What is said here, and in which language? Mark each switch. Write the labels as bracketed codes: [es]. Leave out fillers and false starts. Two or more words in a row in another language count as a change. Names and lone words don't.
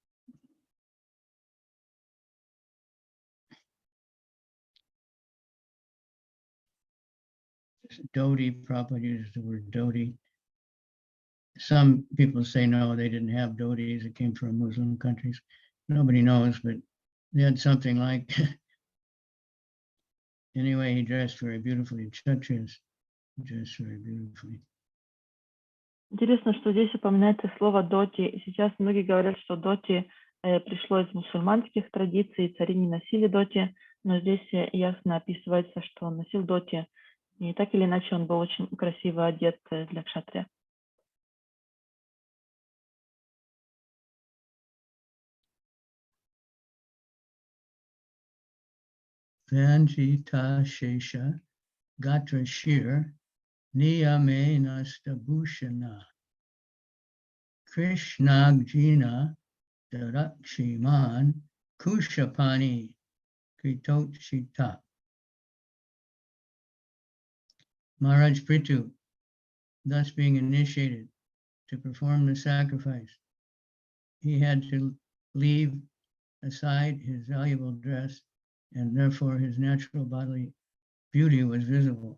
[en] Dhoti, Prabhupada uses the word dhoti. Some people say no, they didn't have dhotis. It came from Muslim countries. Nobody knows, but they had something like. Anyway, he dressed very beautifully. Kshatriyas dressed very beautifully. [ru] Интересно, что здесь упоминается слово доти. И сейчас многие говорят, что доти пришло из мусульманских традиций, цари не носили доти, но здесь ясно описывается, что он носил доти. И так или иначе он был очень красиво одет для кшатрия. [sa] वञ्जिताशेष गात्र श्रीः नियमे न्यस्तभूषणः कृष्णाजिन धरः श्रीमान् कुशपाणिः कृतोचितः. [en] Maharaj Prithu, thus being initiated to perform the sacrifice, he had to leave aside his valuable dress, and therefore his natural bodily beauty was visible.